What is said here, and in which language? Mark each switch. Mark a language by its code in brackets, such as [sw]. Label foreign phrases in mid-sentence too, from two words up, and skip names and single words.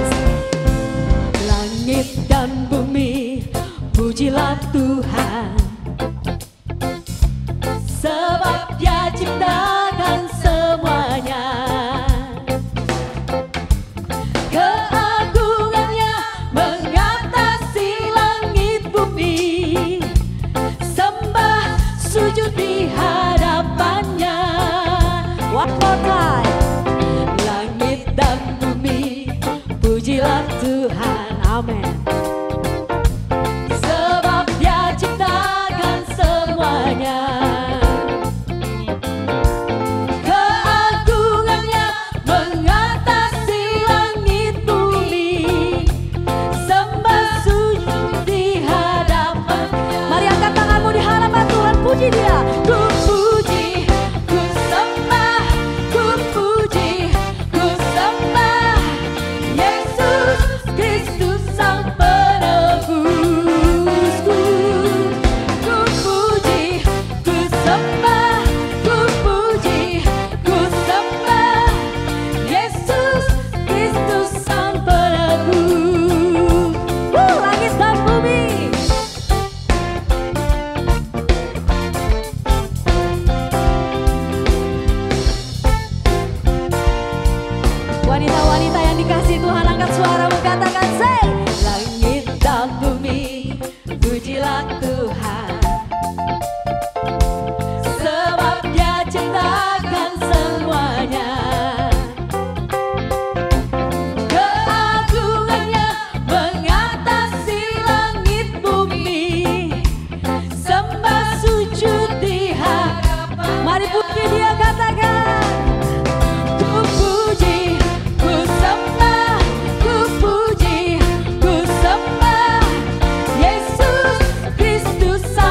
[id] Langit dan bumi, pujilah Tuhan, sebab Dia ciptakan semuanya. Keagungannya mengatasi langit bumi, sembah sujud di hadapannya. [en] One more time. [id] Langit dan bumi, pujilah Tuhan, Amin. sebab Dia ciptakan semuanya. Keagungannya mengatasi langit bumi, sembah sujud di hadapannya. Mari angkat tanganmu di hadapan Tuhan, puji Dia. Ku puji, ku sembah, ku puji, ku sembah Yesus Kristus Sang Penebusku. Ku puji, ku sembah, ku puji, ku sembah Yesus Kristus Sang Penebus. Langit dan bumi. Wanita-wanita yang dikasihi Tuhan, angkat suaramu katakan, say. Langit dan bumi, pujilah Tuhan, sebab Dia ciptakan semuanya. Keagungannya mengatasi langit bumi, sembah sujud di hadapan. Mari puji Dia, katakan. Ku puji, ku sembah, ku puji, ku sembah Yesus Kristus